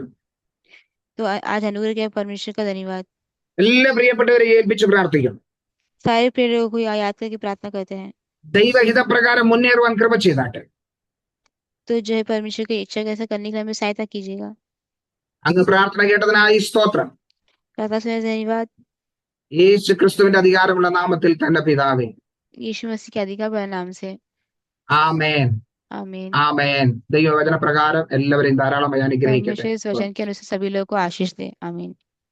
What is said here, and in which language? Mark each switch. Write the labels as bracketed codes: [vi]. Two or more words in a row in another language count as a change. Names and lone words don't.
[hi] तो आज अनुग्रह के परमेश्वर का धन्यवाद। [ml] എല്ലാ പ്രിയപ്പെട്ടവരെ ഏൽപ്പിച്ച് പ്രാർത്ഥിക്കുന്നു. [hi] सारे प्रिय लोगों को याद करके प्रार्थना करते हैं। [ml] ദൈവഹിതപ്രകാരം മുന്നേറുവാൻ കൃപ ചെയ്താട്ടെ. [hi] तो जो है परमेश्वर की इच्छा कैसा करने के लिए हमें सहायता कीजिएगा। [ml] അങ്ങ് പ്രാർത്ഥന കേട്ടതിനായി സ്തോത്രം. [hi] प्रार्थना से धन्यवाद। [ml] യേശു ക്രിസ്തുവിന്റെ അധികാരമുള്ള നാമത്തിൽ തന്നെ പിതാവേ. [hi] यीशु मसीह के अधिकार बड़ा नाम से [ml] ആമേൻ, [hi] आमीन। [ml] ആമേൻ. ദൈവവചന പ്രകാരം എല്ലാവരെയും ധാരാളമായി അനുഗ്രഹിക്കട്ടെ. [hi] परमेश्वर इस वचन के अनुसार सभी लोगों को आशीष दे। आमीन।